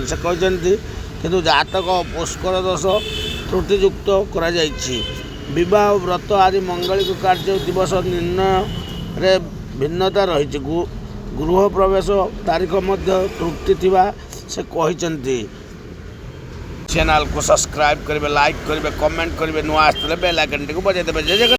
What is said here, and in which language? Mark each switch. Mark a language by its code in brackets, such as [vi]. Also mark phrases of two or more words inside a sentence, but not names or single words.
[or] ସେ କହିଛନ୍ତି, କିନ୍ତୁ ଜାତକ ଓ ପୁଷ୍କର ଦୋଷ ତ୍ରୁଟିଯୁକ୍ତ କରାଯାଇଛି। ବିବାହ, ବ୍ରତ ଆଦି ମଙ୍ଗଳିକ କାର୍ଯ୍ୟ ଦିବସ ନିର୍ଣ୍ଣୟରେ ଭିନ୍ନତା ରହିଛି। ଗୃହ ପ୍ରବେଶ ତାରିଖ ମଧ୍ୟ ତ୍ରୁଟି ଥିବା ସେ କହିଛନ୍ତି। [hi] चैनल को सब्सक्राइब करेंगे, लाइक करेंगे, कमेंट करेंगे, [or] ନୁଆ ଆସତେ ବେଲ ଆଇକନ ଟି ବଜାଇ ଦେବେ। जय जगन्नाथ।